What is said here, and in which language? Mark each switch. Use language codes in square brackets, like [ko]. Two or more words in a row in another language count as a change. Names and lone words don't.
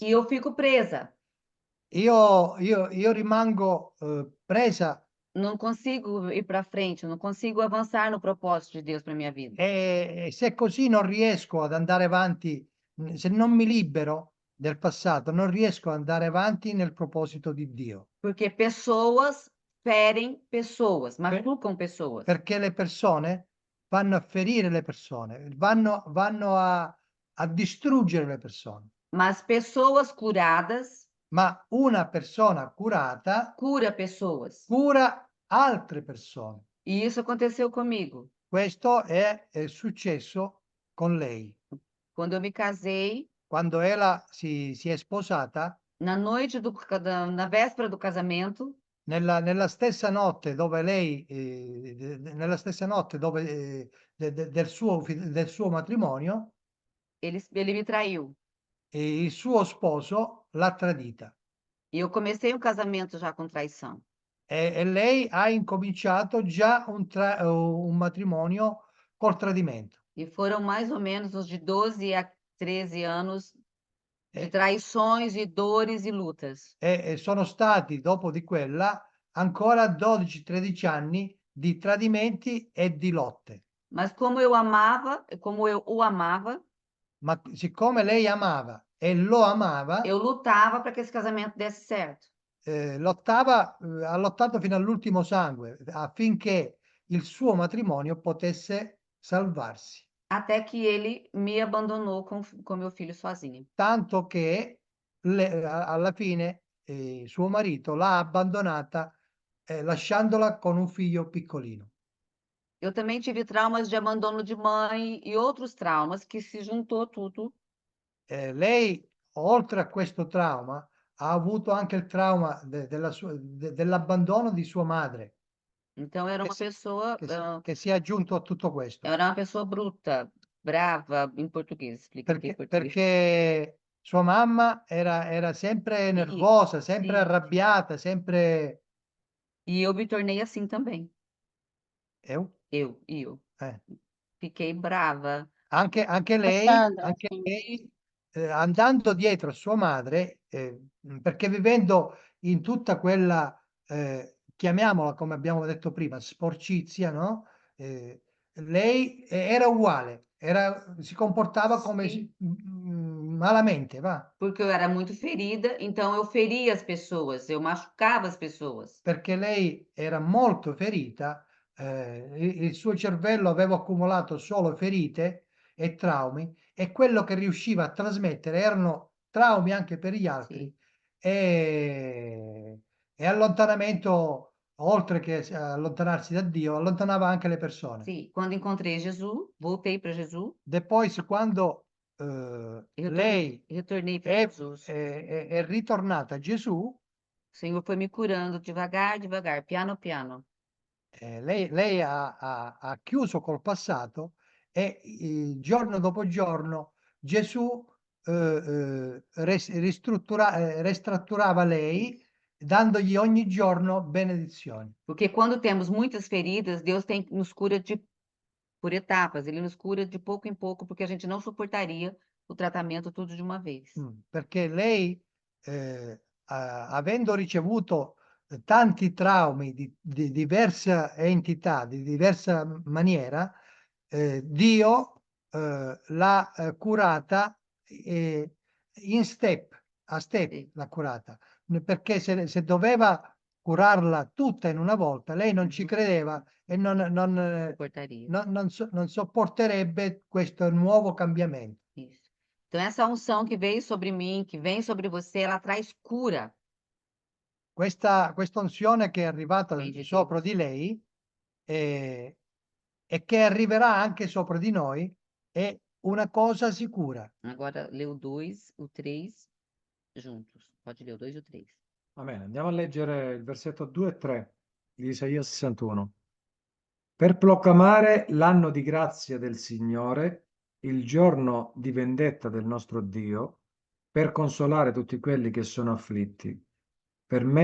[pt] E eu fico presa. [it] Io rimango presa [pt] Não consigo ir para frente, não consigo avançar no propósito de Deus para minha vida. [it] e se così non riesco ad andare avanti, se non mi libero del passato, non riesco ad andare avanti nel proposito di Dio. [pt] Porque pessoas ferem pessoas, machucam pessoas. [it] Perché le persone vanno a ferire le persone, vanno a distruggere le persone. [pt] Mas pessoas curadas [it] Ma una persona curata [pt] cura pessoas. [it] cura altre persone. [pt] E isso aconteceu comigo. [it] Questo è successo con lei. [pt] Quando eu me casei, [it] Quando ella si è sposata, [pt] na noite na véspera do casamento, [it] nella stessa notte dove lei, nella stessa notte dove, del suo matrimonio, [pt] ele me traiu. [it] il suo sposo l'ha tradita. [pt] E eu comecei um casamento já com traição. [it] E lei ha incominciato già un matrimonio col tradimento. [pt] E foram mais ou menos uns de 12 a 13 anos de [it] E, [pt] traições e dores e lutas. [it] e sono stati, dopo di quella, ancora 12-13 anni di tradimenti e di lotte. [pt] Mas como eu amava, como eu o amava, [it] Ma siccome lei amava e lo amava, [pt] eu lutava para que esse casamento desse certo. [it] ha lottato fino all'ultimo sangue affinché il suo matrimonio potesse salvarsi. [pt] Até que ele me abandonou com meu filho sozinho. [it] Tanto che alla fine suo marito l'ha abbandonata lasciandola con un figlio piccolino. [pt] Eu também tive traumas de abandono de mãe e outros traumas que se juntou tudo. [it] Lei, oltre a questo trauma, ha avuto anche il trauma dell'abbandono di sua madre, [pt] Então era [it] che [pt] uma [it] si, [pt] pessoa, [it] che si è aggiunto a tutto questo. [pt] era uma pessoa bruta, brava, em português, explica aqui em português. [it] Perché sua mamma era sempre nervosa, sempre Sì. arrabbiata, sempre... [pt] E eu me tornei assim também. Eu? Eu. Eh. Fiquei brava. [it] Anche lei, [pt] Sandra, sim. [it] andando dietro a sua madre, perché vivendo in tutta quella, chiamiamola come abbiamo detto prima, sporcizia, no? Lei era uguale, si comportava come [pt] Sim. [it] malamente, va? [pt] Porque eu era muito ferida, então eu feria as pessoas, eu machucava as pessoas. [it] Perché lei era molto ferita, il suo cervello aveva accumulato solo ferite e traumi e quello che riusciva a trasmettere erano traumi anche per gli altri Sì. e allontanamento, oltre che allontanarsi da Dio, allontanava anche le persone. [pt] Sim, quando encontrei Jesus, voltei para Jesus, [it] Poi quando lei [pt] retornei para [it] è, [pt] Jesus. [it] è ritornata a Gesù, [pt] O Senhor foi me curando devagar, devagar, [it] piano piano. lei ha chiuso col passato e giorno dopo giorno Gesù ristrutturava lei dandogli ogni giorno benedizioni. [pt] Porque quando temos muitas feridas, Deus nos cura por etapas, Ele nos cura de pouco em pouco, porque a gente não suportaria o tratamento tudo de uma vez. [it] Perché lei, avendo ricevuto tanti traumi di diversa entità, di diversa maniera, Dio l'ha curata in step, a step Sì. l'ha curata, perché se doveva curarla tutta in una volta, lei non ci credeva e [pt] Suportaria. [it] non sopporterebbe questo nuovo cambiamento. [pt] Isso. Então, essa unção que veio sobre mim, que vem sobre você, ela traz cura. [it] Questa unzione che è arrivata [pt] Vem de [it] sopra [pt] Deus. [it] di lei e che arriverà anche sopra di noi è una cosa sicura. [pt] Agora lê o 2, o 3 juntos. Pode ler o 2 e o 3. [it] Va bene, andiamo a leggere il versetto 2 e 3 di Isaia 61. Per proclamare l'anno di grazia del Signore, il giorno di vendetta del nostro Dio, per consolare tutti quelli che sono afflitti, per